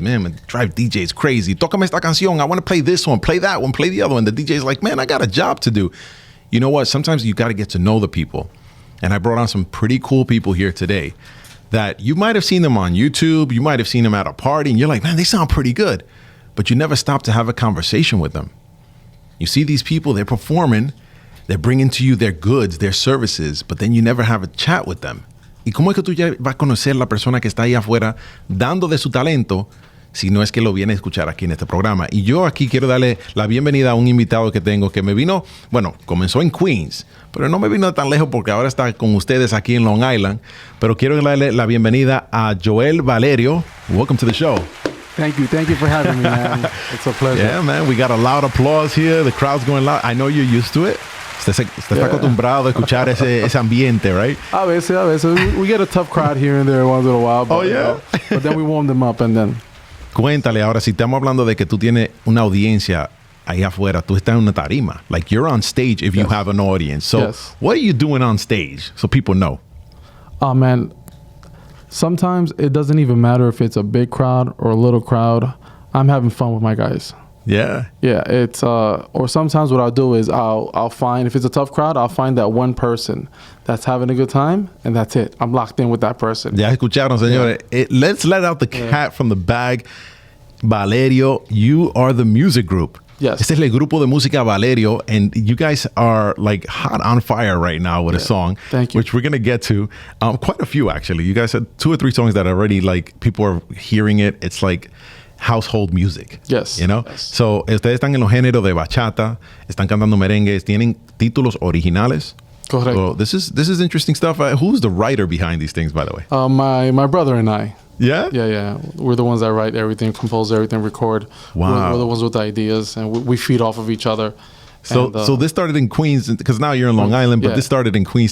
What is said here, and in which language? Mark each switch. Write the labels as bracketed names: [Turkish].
[English] Man, drive DJs crazy. [Spanish] Tócame esta canción. [English] I want to play this one, play that one, play the other one. The DJ's like, man, I got a job to do. You know what? Sometimes you got to get to know the people. And I brought on some pretty cool people here today that you might have seen them on YouTube. You might have seen them at a party. And you're like, man, they sound pretty good. But you never stop to have a conversation with them. You see these people, they're performing. They're bringing to you their goods, their services, but then you never have a chat with them. [Spanish] ¿Y cómo es que tú ya vas a conocer la persona que está ahí afuera dando de su talento si no es que lo viene a escuchar aquí en este programa? Y yo aquí quiero darle la bienvenida a un invitado que tengo que me vino, bueno, comenzó en Queens, pero no me vino tan lejos porque ahora está con ustedes aquí en Long Island. Pero quiero darle la bienvenida a Joel Valerio. [English] Welcome to the show. Thank you for having me, man. It's a pleasure. Yeah, man, we got a loud applause here. The crowd's going loud. I know you're used to it. [Spanish] Usted está acostumbrado a escuchar ese ambiente, [English] right? [Spanish] A veces. [English] We get a tough crowd here and there once in a while. But, but then we warm them up and then. [Spanish] Cuéntale ahora, si estamos hablando de que tú tienes una audiencia ahí afuera, tú estás en una tarima. [English] Like, you're on stage if you have an audience. So, what are you doing on stage so people know? Oh, man. Sometimes it doesn't even matter if it's a big crowd or a little crowd. I'm having fun with my guys. Yeah. Yeah, it's or sometimes what I'll do is I'll find, if it's a tough crowd, I'll find that one person that's having a good time, and that's it. I'm locked in with that person. [Spanish] Ya escucharon, señores. [English] Let's let out the cat from the bag. Valerio, you are the music group. Yes. [Spanish] Este es el grupo de música Valerio, [English] and you guys are like hot on fire right now with a song. Thank you. Which we're going to get to. Quite a few, actually. You guys had 2 or 3 songs that already, like, people are hearing it. It's like household music. Yes. You know? Yes. [Spanish] So, ustedes están en los géneros de bachata, están cantando merengues, tienen títulos originales. [English] Correct. So, this is interesting stuff. Who's the writer behind these things, by the way? My brother and I. Yeah? Yeah. We're the ones that write everything, compose everything, record. Wow. We're the ones with the ideas, and we feed off of each other. So this started in Queens, because now you're in Long Island, but this started in Queens.